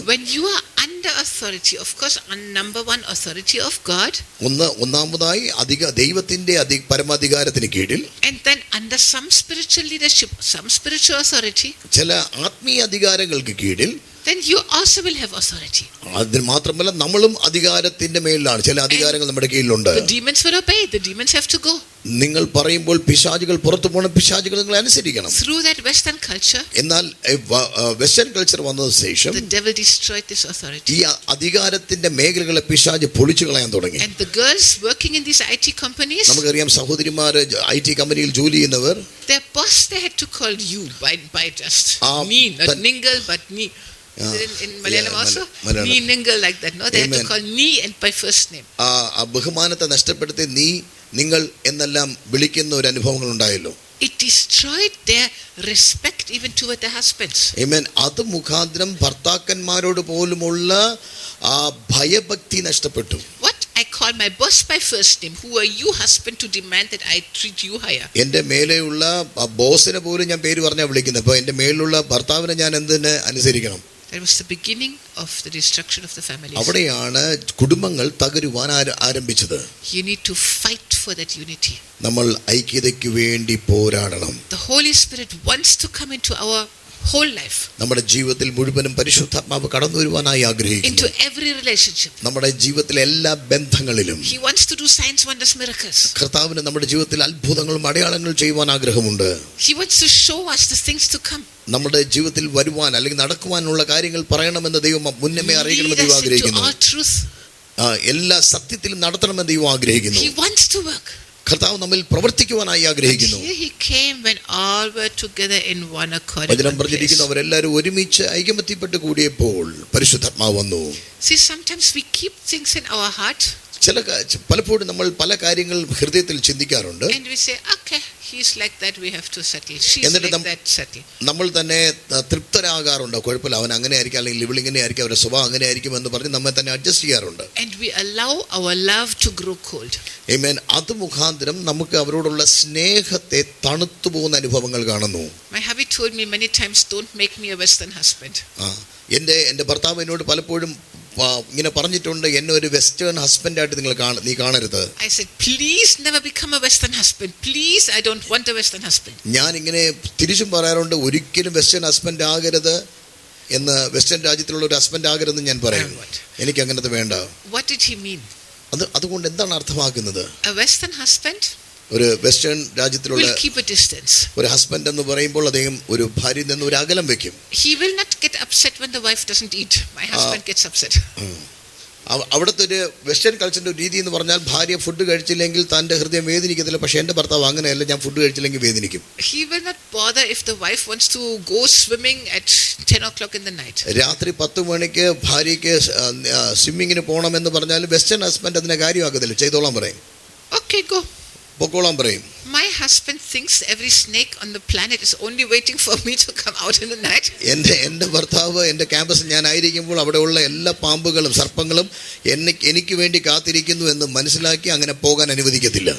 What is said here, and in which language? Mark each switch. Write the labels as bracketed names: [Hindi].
[English] when you are under authority, of course, number one, authority of God, [Malayalam] ഒന്നാമതായി ദൈവത്തിന്റെ പരമാധികാരത്തിന് കീഴിൽ, [English] and then under some spiritual leadership, some spiritual authority, [Malayalam] ചില ആത്മീയ അധികാരങ്ങൾക്ക് കീഴിൽ, [English] then you also will have authority. [Malayalam] അതിന് മാത്രമല്ല നമ്മളും അധികാരത്തിന്റെ മേലിലാണ്. ചില അധികാരങ്ങൾ നമ്മുടെ കീഴിലുണ്ട്. [English] The demons will obey. The demons have to go. [Malayalam] നിങ്ങൾ പറയുമ്പോൾ പിശാചുകൾ പുറത്തു പോകണം, പിശാചുകൾ നിങ്ങൾ അനുസരിക്കണം. [English] Through that Western culture, [Malayalam] എന്നാൽ വെസ്റ്റേൺ കൾച്ചർ വന്നതിന് ശേഷം [English] the devil destroyed this authority. [Malayalam] ഈ അധികാരത്തിന്റെ മേഖലകളെ പിശാച് പൊളിച്ചു കളയാൻ തുടങ്ങി. [English] And the girls working in these IT companies, [Malayalam] നമുക്കറിയാം സഹോദരിമാര് IT കമ്പനിയിൽ ജോലി ചെയ്യുന്നവർ, [English] their boss they had to call you by just me, not Ningal but me. In Malayalam also, me Ningal like that. No, they had to call me and by first name. [Malayalam] ആ ബഹുമാനത്തെ നഷ്ടപ്പെടുത്തി നീ നിങ്ങൾ എന്നെല്ലാം വിളിക്കുന്ന ഒരു അനുഭവങ്ങൾ ഉണ്ടായല്ലോ. [English] It destroyed their respect even toward their husbands. Amen. [Malayalam] അത് മുഖാന്തരം ഭർത്താക്കന്മാരോട് പോലുമുള്ള ആ ഭയഭക്തി നഷ്ടപ്പെട്ടു. [English] What I call my boss by first name. Who are you, husband, to demand that I treat you higher? [Malayalam] എന്റെ മേലെയുള്ള ബോസിനെ പോലും ഞാൻ പേര് പറഞ്ഞാ വിളിക്കുന്നത്. അപ്പോൾ എന്റെ മേലുള്ള ഭർത്താവിനെ ഞാൻ എന്തിനെ അനുസരിക്കണം? [English] That was the beginning of the destruction of the families. [Malayalam] അവിടെയാണ് കുടുംബങ്ങൾ തകരുവാൻ ആരംഭിച്ചത്. [English] You need to fight for that unity. [Malayalam] നമ്മൾ ഐക്യതയ്ക്ക് വേണ്ടി പോരാടണം. [English] The Holy Spirit wants to come into our whole life. [Malayalam] നമ്മുടെ ജീവിതത്തിൽ മുഴുവനും പരിശുദ്ധാത്മാവ് കടന്നു വരുവാനായി ആഗ്രഹിക്കുന്നു. [English] Into every relationship. [Malayalam] നമ്മുടെ ജീവിതത്തിലെ എല്ലാ ബന്ധങ്ങളിലും [English] He wants to do signs, wonders, miracles. [Malayalam] കർത്താവിന് നമ്മുടെ ജീവിതത്തിൽ അത്ഭുതങ്ങളും അടയാളങ്ങളും ചെയ്യുവാൻ ആഗ്രഹമുണ്ട്. [English] He wants to show us the things to come. [Malayalam] നമ്മുടെ ജീവിതത്തിൽ വരുവാൻ അല്ലെങ്കിൽ നടക്കുവാനുള്ള കാര്യങ്ങൾ പറയണമെന്ന് ദൈവം മുന്നമേ അറിയിക്കണമെന്ന് ദൈവം ആഗ്രഹിക്കുന്നു. എല്ലാ സത്യത്തിലും നടത്തണമെന്ന് ദൈവം ആഗ്രഹിക്കുന്നു. [English] He wants to work. [Malayalam] കർത്താവ് നമ്മിൽ പ്രവർത്തിക്കുവാനായി ആഗ്രഹിക്കുന്നു. [English] He came when all were together in one accord. [Malayalam] വചനം പറഞ്ഞിരിക്കുന്നു, അവരെല്ലാവരും ഒരുമിച്ച് ഐകമത്യപ്പെട്ട് കൂടിയപ്പോൾ പരിശുദ്ധാത്മാവ് വന്നു. [English] See, sometimes we keep things in our heart. [Malayalam] പലപ്പോഴും നമ്മൾ പല കാര്യങ്ങൾ ഹൃദയത്തിൽ ചിന്തിക്കാറുണ്ട്. [English] And we say, okay, he's like that, we have to settle. She's like that, settle. [Malayalam] നമ്മൾ തന്നെ തൃപ്തരാകാറുണ്ട്. കുഴപ്പമില്ല, അവൻ അങ്ങനെ ആയിരിക്കും, അല്ലെങ്കിൽ ഇവൾ ഇങ്ങനെ ആയിരിക്കും, അവരുടെ സ്വഭാവം അങ്ങനെ ആയിരിക്കും എന്ന് പറഞ്ഞ് നമ്മെ തന്നെ അഡ്ജസ്റ്റ് ചെയ്യാറുണ്ട്. [English] And we allow our love to grow cold. Amen. [Malayalam] അത് മുഖാന്തരം നമുക്ക് അവരോടുള്ള സ്നേഹത്തെ തണുത്തു പോകുന്ന അനുഭവങ്ങൾ കാണുന്നു. [English] My hubby told me many times, don't make me a Western husband. [Malayalam] എൻ്റെ ഭർത്താവ് എന്നോട് പലപ്പോഴും ഇങ്ങനെ പറഞ്ഞിട്ടുണ്ട്, എന്നെ ഒരു വെസ്റ്റേൺ ഹസ്ബൻഡായിട്ട് നീ കാണരുത്. [English] I said, please never become a Western husband. Please, I don't want a Western husband. [Malayalam] ഞാൻ ഇങ്ങനെ തിരിച്ചും പറയാറുണ്ട്, ഒരിക്കലും വെസ്റ്റേൺ ഹസ്ബൻഡ് ആകരുത് എന്ന്, വെസ്റ്റേൺ രാജ്യത്തിലുള്ള ഒരു ഹസ്ബൻഡ് ആകരുതെന്ന് ഞാൻ പറയും. എനിക്ക് അങ്ങനത്തെ വേണ്ട. [English] What did he mean? [Malayalam] അതുകൊണ്ട് എന്താണ് അർത്ഥമാക്കുന്നത്? [English] A Western husband [Malayalam] ഒരു വെസ്റ്റേൺ രാജ്യത്തിലുള്ള ഒരു ഹസ്ബൻഡ് എന്ന് പറയുമ്പോൾ അദ്ദേഹം ഒരു ഭാര്യയിൽ നിന്ന് ഒരു അകലം വെക്കും. [English] He will not get upset when the wife doesn't eat. My husband gets upset. [Malayalam] അവിടുത്തെ ഒരു വെസ്റ്റേൺ കൾച്ചറിന്റെ രീതി എന്ന് പറഞ്ഞാൽ ഭാര്യ ഫുഡ് കഴിച്ചില്ലെങ്കിൽ തന്റെ ഹൃദയം വേദനിക്കത്തില്ല. പക്ഷെ എന്റെ ഭർത്താവ് അങ്ങനെയല്ല, ഞാൻ ഫുഡ് കഴിച്ചില്ലെങ്കിൽ വേദനിക്കും. [English] He will not bother if the wife wants to go swimming at 10 o'clock in the night. [Malayalam] രാത്രി 10 മണിക്ക് ഭാര്യയ്ക്ക് സ്വിമ്മിങ്ങിന് പോകണമെന്ന് പറഞ്ഞാൽ വെസ്റ്റേൺ ഹസ്ബൻഡ് അതിനെ കാര്യമാക്കത്തില്ല, ചെയ്തോളാൻ പറയും. [English] Okay, go. [Malayalam] പൊക്കോളാൻ പറയും. [English] My husband thinks every snake on the planet is only waiting for me to come out in the night. [Malayalam] എൻ്റെ ഭർത്താവ് എൻ്റെ ക്യാമ്പസിൽ ഞാൻ ആയിരിക്കുമ്പോൾ അവിടെയുള്ള എല്ലാ പാമ്പുകളും സർപ്പങ്ങളും എനിക്ക് വേണ്ടി കാത്തിരിക്കുന്നു എന്ന് മനസ്സിലാക്കി അങ്ങനെ പോകാൻ അനുവദിക്കത്തില്ല.